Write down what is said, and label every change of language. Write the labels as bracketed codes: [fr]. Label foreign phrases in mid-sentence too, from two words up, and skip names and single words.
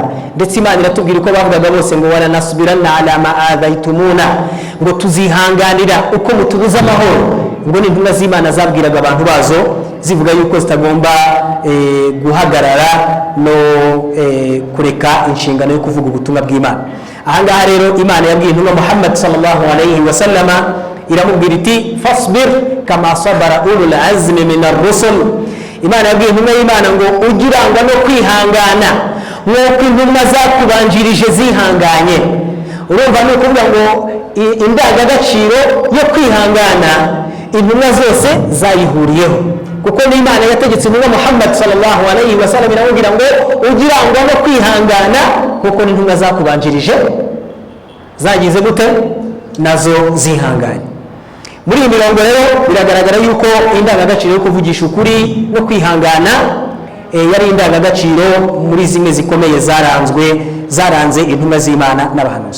[rw] Ndetse Imana iratubwira uko bavugaga bose ngo [ar] ولنصبرن على ما آذيتمونا, [rw] ngo tuzihanganira uko mutubuza amahoro. Ngo ni intumwa z'Imana zabwiraga abantu bazo zivuga yuko zitagomba guhagarara no kureka inshingano yo kuvuga ubutumwa bw'Imana. Ahangaha rero Imana yabwiye intumwa Muhammad [ar] صلى الله عليه وسلم, [rw] iramubwira iti [ar] فاصبر كما صبر أولو العزم من الرسل. [rw] Imana yabwiye intumwa y'Imana ngo ugirangwa no kwihangana nk'uko intumwa zakubanjirije zihanganye. Urumva ni ukuvuga ngo indangagaciro yo kwihangana intumwa zose zayihuriyeho, kuko n'Imana yategetse intumwa Muhammad [ar] صلى الله عليه وسلم [rw] iramubwira ngo ugirangwa no kwihangana kuko n'intumwa zakubanjirije zagize gute, nazo zihanganye. Muri iyi mirongo rero biragaragara yuko indangagaciro yo kuvugisha ukuri no kwihangana yari indangagaciro muri zimwe zikomeye zaranze intumwa z'Imana n'abahanuzi.